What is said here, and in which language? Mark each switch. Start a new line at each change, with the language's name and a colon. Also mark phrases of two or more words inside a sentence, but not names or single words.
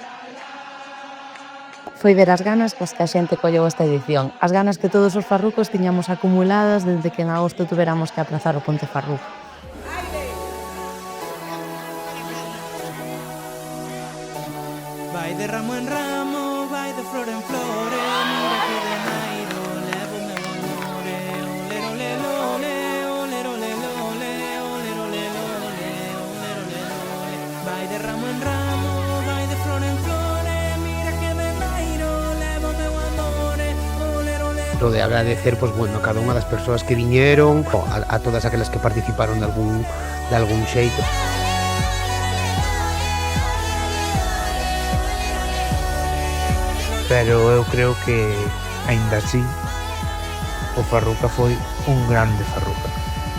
Galician: Foi ver as ganas coas que a xente colleu esta edición, as ganas que todos os farrucos tiñamos acumuladas desde que en agosto tuveramos que aplazar o Ponte Farruco. Vai de ramo en ramo, vai de flor en flor, mira que de nairo levo meu amore, olero lelole, olero lelole, olero lelole, olero lelole. Vai de ramo en ramo, vai de flor en flor, mira que de nairo levo meu amore, olero lelole. Lo de agradecer,
Spanish: pues bueno,
Galician: a cada unha das persoas que viñeron, a todas aquelas que participaron de algún xeito. Pero eu creo que, aínda así, o Farruca foi un grande Farruca.